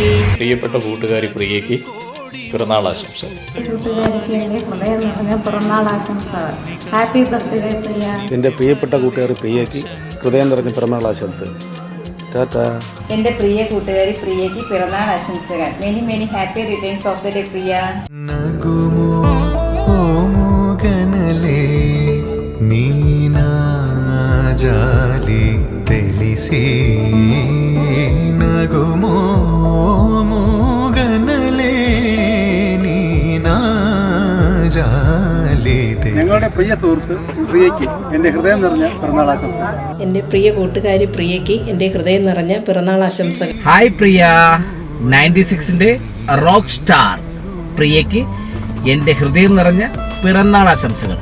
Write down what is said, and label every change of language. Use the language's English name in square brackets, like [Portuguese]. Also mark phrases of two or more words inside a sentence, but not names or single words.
[Malayalam] പ്രിയപ്പെട്ട കൂട്ടുകാരി പ്രിയയ്ക്ക് പിറന്നാൾ ആശംസകൾ. കൂട്ടുകാരിക്ക് എൻ്റെ ഹൃദയം നിറഞ്ഞ പിറന്നാൾ ആശംസകൾ. [English] Happy birthday Priya. [Malayalam] എൻ്റെ പ്രിയപ്പെട്ട കൂട്ടുകാരി പ്രിയയ്ക്ക് ഹൃദയം നിറഞ്ഞ പിറന്നാൾ ആശംസകൾ. ടാറ്റാ. എൻ്റെ പ്രിയ കൂട്ടുകാരി പ്രിയയ്ക്ക് പിറന്നാൾ ആശംസകൾ. [English] Many many happy returns of the day Priya. జాలి తెలిసి నగుమో మూగనలే నీనా జాలి. [Malayalam] ഞങ്ങളുടെ പ്രിയ സുഹൃത്ത് പ്രിയയ്ക്ക് എൻ്റെ ഹൃദയം നിറഞ്ഞ പിറന്നാൾ ആശംസകൾ. എൻ്റെ പ്രിയ കൂട്ടുകാരി പ്രിയയ്ക്ക് എൻ്റെ ഹൃദയം നിറഞ്ഞ പിറന്നാൾ ആശംസകൾ. ഹായ് പ്രിയ, 96ന്റെ [English] rock star [Malayalam] പ്രിയയ്ക്ക് എൻ്റെ ഹൃദയം നിറഞ്ഞ പിറന്നാൾ ആശംസകൾ.